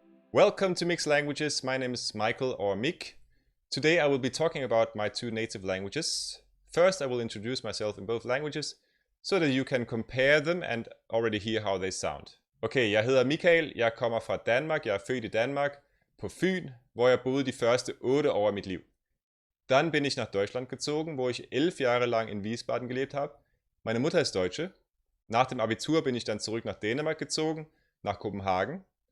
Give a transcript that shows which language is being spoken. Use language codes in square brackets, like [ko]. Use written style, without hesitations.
[en] Welcome to Mixed Languages. My name is Michael, or Mick. Today I will be talking about my two native languages. First, I will introduce myself in both languages, so that you can compare them and already hear how they sound. [da] Okay, jeg hedder Michael, jeg kommer fra Danmark, jeg er født i Danmark, på Fyn, hvor jeg boede de første 8 år af mit liv. [de] Dann bin ich nach Deutschland gezogen, wo ich 11 Jahre lang in Wiesbaden gelebt habe. Meine Mutter ist Deutsche. Nach dem Abitur bin ich dann zurück nach Dänemark gezogen, nach Kopenhagen.